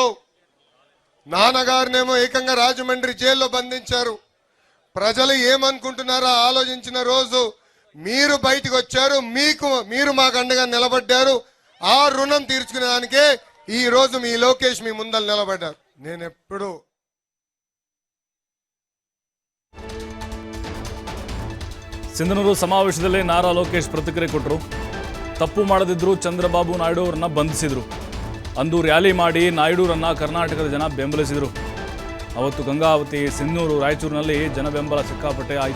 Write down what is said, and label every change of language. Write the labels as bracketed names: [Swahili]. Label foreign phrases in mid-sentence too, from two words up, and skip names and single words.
[Telugu] నాన్నగారినేమో ఏకంగా రాజమండ్రి జైల్లో బంధించారు. ప్రజలు ఏమనుకుంటున్నారో ఆలోచించిన రోజు మీరు బయటకు వచ్చారు. మీరు మాకు అండగా నిలబడ్డారు. ఆ రుణం తీర్చుకునేదానికే ఈ రోజు మీ లోకేష్ మీ ముందర నిలబడ్డారు. నేను ఎప్పుడు [Kannada] ಸಿಂಧನೂರು ಸಮಾವೇಶದಲ್ಲಿ ನಾರಾ ಲೋಕೇಶ್ ಪ್ರತಿಕ್ರಿಯೆ ಕೊಟ್ಟರು. ತಪ್ಪು ಮಾಡದಿದ್ದರೂ ಚಂದ್ರಬಾಬು ನಾಯ್ಡು ಅವರನ್ನ ಬಂಧಿಸಿದರು. ಅಂದು ರ್ಯಾಲಿ ಮಾಡಿ ನಾಯ್ಡುರನ್ನ ಕರ್ನಾಟಕದ ಜನ ಬೆಂಬಲಿಸಿದರು. ಅವತ್ತು ಗಂಗಾವತಿ, ಸಿಂಧನೂರು, ರಾಯಚೂರಿನಲ್ಲಿ ಜನ ಬೆಂಬಲ ಸಿಕ್ಕಾಪಟ್ಟೆ ಆಯಿತು.